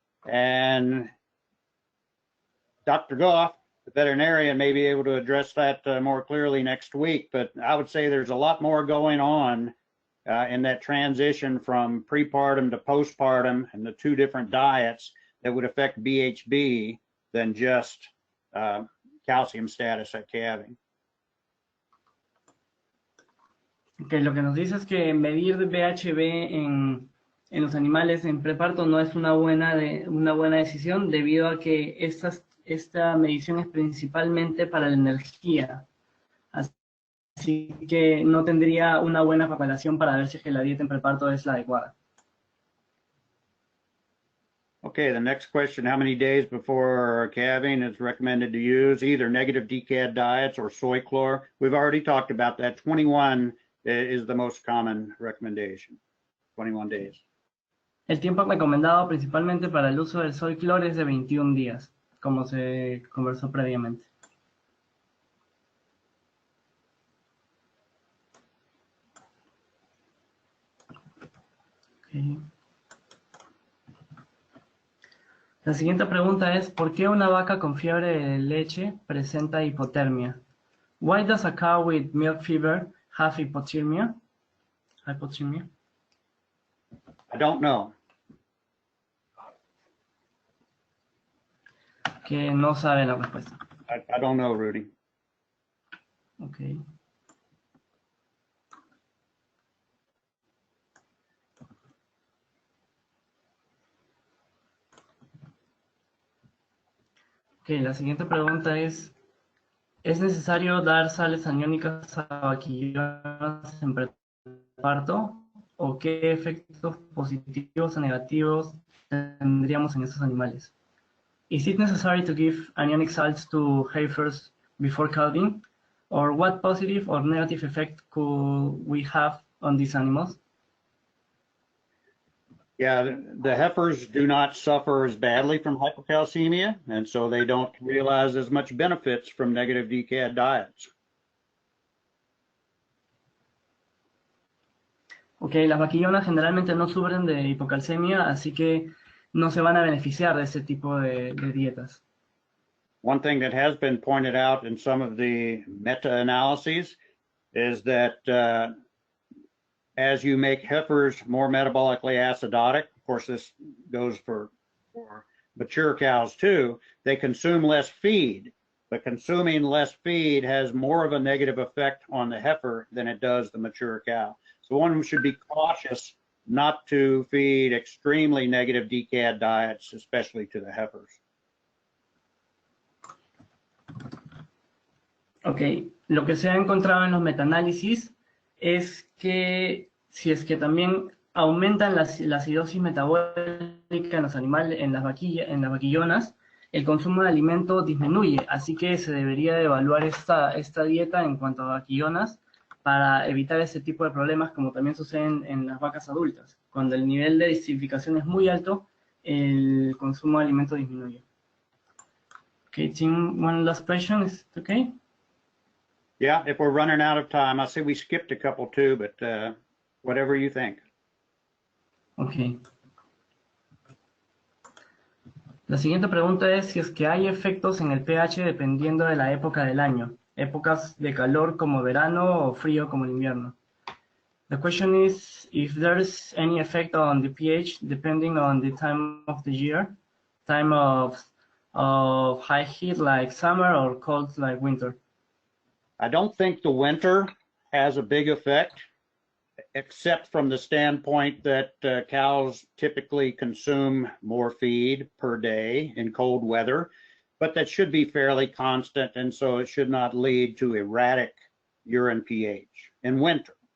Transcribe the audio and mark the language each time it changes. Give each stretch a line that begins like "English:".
English: And Dr. Goff, the veterinarian, may be able to address that more clearly next week, but I would say there's a lot more going on in that transition from prepartum to postpartum and the two different diets that would affect BHB than just calcium status at calving.
Spanish: Okay, lo que nos dice es que medir BHB en los animales en preparto no es una buena decisión, debido a que esta medición es principalmente para la energía. Así que no tendría una buena preparación para ver si es que la dieta en preparto es la adecuada.
English: Okay, the next question, how many days before calving is recommended to use either negative DCAD diets or soy chlor? We've already talked about that. 21 is the most common recommendation, 21 days.
Spanish: El tiempo recomendado principalmente para el uso del soy chlor es de 21 días, como se conversó previamente. Ok. La siguiente pregunta es, ¿por qué una vaca con fiebre de leche presenta hipotermia?
English: Why does a cow with milk fever have hypothermia? Hypothermia. I don't know.
Spanish: Que no sabe la respuesta.
English: I don't know, Rudy.
Spanish: Ok. Ok, la siguiente pregunta es necesario dar sales aniónicas a vaquillonas en preparto? ¿O qué efectos positivos o negativos tendríamos en estos animales?
English: Is it necessary to give anionic salts to heifers before calving? Or what positive or negative effect could we have on these animals? Yeah, the heifers do not suffer as badly from hypocalcemia, and so they don't realize as much benefits from negative DCAD diets.
Spanish: Ok, las vaquillonas generalmente no sufren de hipocalcemia, así que no se van a beneficiar de ese tipo de dietas.
English: One thing that has been pointed out in some of the meta-analyses is that as you make heifers more metabolically acidotic, of course this goes for mature cows too, they consume less feed, but consuming less feed has more of a negative effect on the heifer than it does the mature cow. So one should be cautious not to feed extremely negative DCAD diets, especially to the heifers.
Spanish: Ok, lo que se ha encontrado en los metaanálisis es que si es que también aumentan la acidosis metabólica en los animales, en las vaquillonas, el consumo de alimento disminuye, así que se debería evaluar esta dieta en cuanto a vaquillonas para evitar ese tipo de problemas, como también suceden en las vacas adultas. Cuando el nivel de desificación es muy alto, el consumo de alimento disminuye.
English: Okay, Tim, one last question, is it okay? Yeah, if we're running out of time, I say we skipped a couple too, but whatever you think.
Spanish: Ok. La siguiente pregunta es si es que hay efectos en el pH dependiendo de la época del año. Épocas de calor como verano o frío como el invierno.
English: The question is if there's any effect on the pH depending on the time of the year, time of high heat like summer or cold like winter. I don't think the winter has a big effect, except from the standpoint that cows typically consume more feed per day in cold weather, but that should be fairly constant, and so it should not lead to erratic urine pH in winter.